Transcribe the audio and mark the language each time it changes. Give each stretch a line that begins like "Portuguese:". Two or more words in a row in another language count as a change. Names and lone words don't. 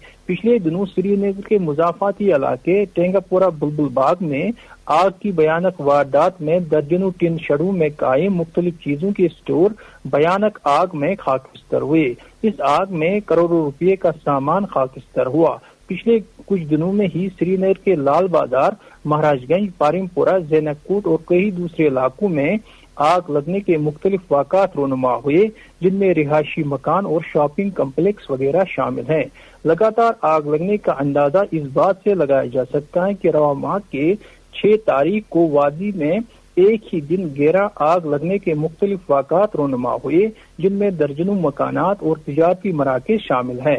Urdu: پچھلے دنوں سری نگر کے مضافاتی علاقے ٹینگا پورہ بلبل باغ میں آگ کی بھیانک واردات میں درجنوں ٹن شیڈوں میں قائم مختلف چیزوں کے اسٹور بھیانک آگ میں خاکستر ہوئے۔ اس آگ میں کروڑوں روپے کا سامان خاکستر ہوا۔ پچھلے کچھ دنوں میں ہی سری نگر کے لال بازار، مہاراج گنج، پارم پورہ، زینک کوٹ اور کئی دوسرے علاقوں میں آگ لگنے کے مختلف واقعات رونما ہوئے، جن میں رہائشی مکان اور
English: shopping complex
Urdu: وغیرہ شامل ہیں۔ لگاتار آگ لگنے کا اندازہ اس بات سے لگایا جا سکتا ہے کہ رواں ماہ کے 6 تاریخ کو وادی میں ایک ہی دن 11 آگ لگنے کے مختلف واقعات رونما ہوئے، جن میں درجنوں مکانات اور تجارتی مراکز شامل ہیں۔